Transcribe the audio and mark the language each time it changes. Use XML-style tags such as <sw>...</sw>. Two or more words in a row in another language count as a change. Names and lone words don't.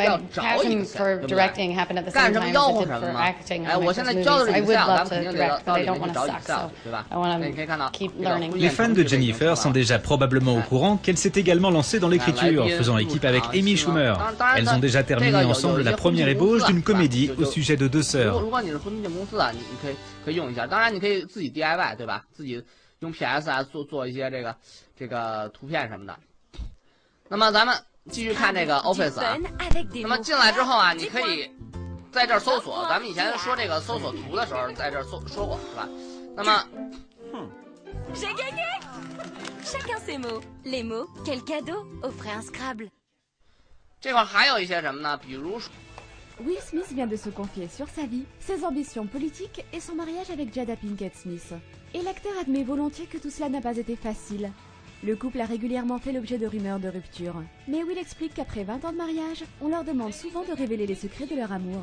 <fr>Les fans de Jennifer sont déjà probablement au courant qu'elle s'est également lancée dans l'écriture, faisant équipe avec Amy Schumer. Elles ont déjà terminé ensemble la première ébauche d'une comédie au sujet de deux sœurs.</fr> <zh>继续看这个 Office 啊，那么进来之后啊，你可以在这儿搜索。咱们以前说这个搜索图的时候，在这儿说过是吧？那么</zh> <fr>，J'ai gagné! Chacun ses mots. Les mots, quel cadeau? Offrez un Scrabble.</fr> <zh>这块还有一些什么呢？比如说</zh> <fr>Will Smith vient de se confier sur sa vie, ses ambitions politiques et son mariage avec Jada Pinkett Smith. Et l'acteur admet volontiers que tout cela n'a pas été facile. Le couple a régulièrement fait l'objet de rumeurs de rupture. Mais Will explique qu'après 20 ans de mariage, on leur demande souvent de révéler les secrets de leur amour.</fr>